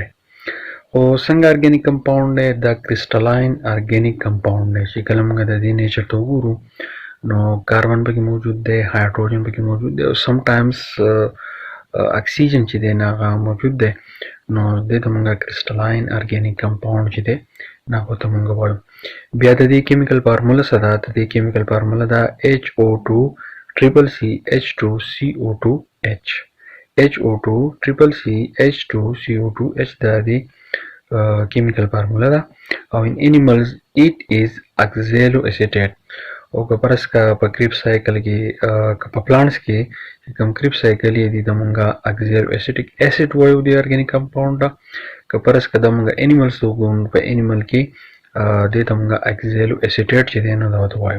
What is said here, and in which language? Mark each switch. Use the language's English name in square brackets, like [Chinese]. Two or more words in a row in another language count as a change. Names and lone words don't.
[Pashto] خو څنګه [English] organic compound [Pashto] دی؟ دا [English] crystalline organic compound [Pashto] دی چې کله موږ د دې نیچر ته وګورو نو کاربن پکې موجود دی، هایدروجن پکې موجود دی، او [English] some times [Pashto] اکسیجن چې دی نه هغه موجود دی. نو دې ته موږ [English] crystalline organic compound [Pashto] چې دی نه هغو ته موږ وایو. بیا د دې [English] chemical formula [Pashto] څه ده؟ د دې [English] chemical formula [Pashto] ده [English] HO2 triple C H2CO2H. HO2 triple C H2CO2H [Pashto] دا دی [English] chemical formula [Pashto] ده. او [English] in animals it is oxaloacetate. [Pashto] او که پرس که په کریبس سایکل کې که په پلانټس کې کوم کریبس سایکل یې دي د مونږه [English] oxaloacetic acid [Pashto] وایو دی [English] organic compound [Pashto] ده. که پرس که د مونږه انیملز ته وګورو په انیمل کې دې ته مونږه اکزیلواسیټیټ چې دی نو دا ورته وایو.